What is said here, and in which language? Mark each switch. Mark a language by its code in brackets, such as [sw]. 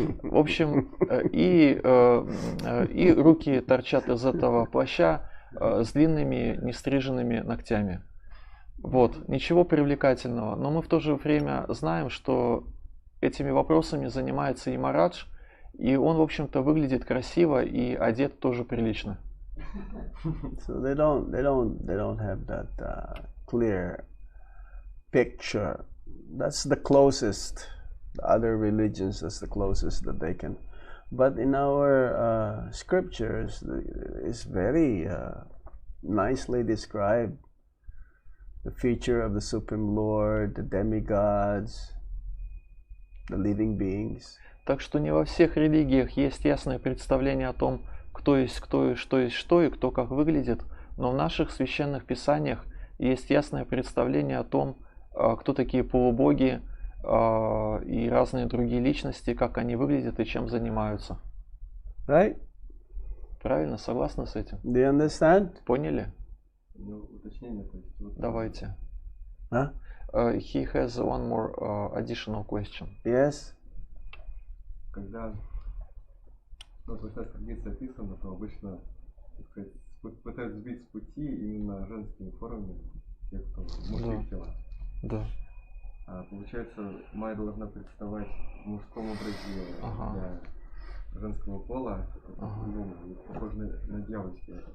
[ru] В общем, и руки торчат из этого плаща с длинными нестриженными ногтями. Вот. Ничего привлекательного. Но мы в то же время знаем, что этими вопросами занимается и Марадж, и он, в общем-то, выглядит красиво и одет тоже прилично. [en] So they don't have that clear picture. That's the closest. The other religions, that's the closest that they can. But in our scriptures, it's very nicely described. The feature of the Supreme Lord, the demigods, the living beings. [ru] Так что не во всех религиях есть ясное представление о том, кто есть кто и что и кто как выглядит, но в наших священных писаниях есть ясное представление о том, кто такие полубоги и разные другие личности, как они выглядят и чем занимаются. [en] Right? [ru] Правильно, согласны с этим? [en] Do you understand? [ru] Поняли? Ну, уточнение, то есть, вот, Давайте. [en] Huh? He has one more additional question. Yes? [ru] когда в вайшнавской традиции описано, то обычно, так сказать, пытаются сбить с пути именно женскими формами тех, кто в мужских телах. Да. А получается, майя должна представать в мужском образе для женского пола, похоже на девочки.